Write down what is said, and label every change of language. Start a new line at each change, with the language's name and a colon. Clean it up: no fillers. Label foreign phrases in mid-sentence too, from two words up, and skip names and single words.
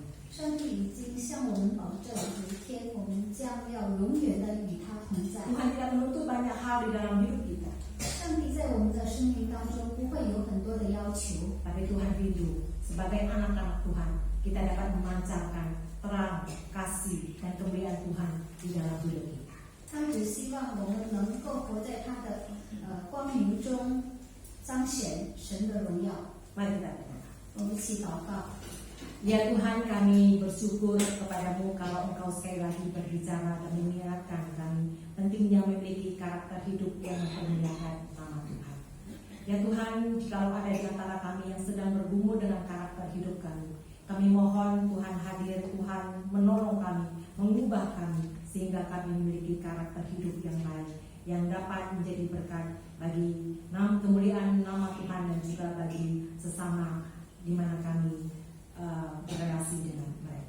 Chinese: 上帝已经向我们保证，有一天我们将要永远的与他同在。
Indonesian: Tuhan tidak menuntut banyak hal di dalam hidup kita,
Chinese: 上帝在我们的生命当中不会有很多的要求，
Indonesian: tapi Tuhan rindu sebagai anak-anak Tuhan kita dapat memancarkan terang, kasih, dan kemuliaan Tuhan di dalam hidup kita.
Chinese: 他只希望我们能够活在他的光明中，彰显神的荣耀。
Indonesian: Mari kita berdoa.
Chinese: 我们一起祷告。
Indonesian: Ya Tuhan, kami bersyukur kepadamu kalau Engkau sekali lagi berbicara dan mengingatkan kami pentingnya memiliki karakter hidup yang mempermuliakan nama Tuhan. Ya Tuhan, kalau ada di antara kami yang sedang bergumul dengan karakter hidup kami mohon Tuhan hadir, Tuhan menolong kami, mengubah kami sehingga kami memiliki karakter hidup yang baik yang dapat menjadi berkat bagi kemuliaan nama Tuhan dan juga bagi sesama di mana kami berrelasi dengan mereka.